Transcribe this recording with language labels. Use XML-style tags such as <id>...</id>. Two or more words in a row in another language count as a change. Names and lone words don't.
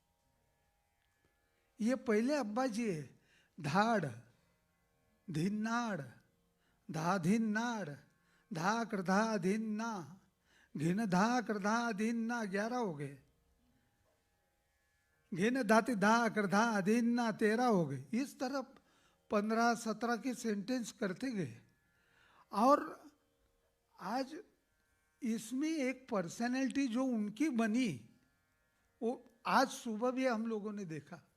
<hi>ये पहले अब्बा जी है। धाड़ धिन्नाड़ धा धिन्नाड़ धा कृधा धिन्ना घिन धा कृधा धिन्ना 11 हो गए, घिन धाति धा कृधा धिन्ना 13 हो गए। इस तरह 15-17 के सेंटेंस करते गए। और आज इसमें एक पर्सनैलिटी जो उनकी बनी, वो आज सुबह भी हम लोगों ने देखा।</hi>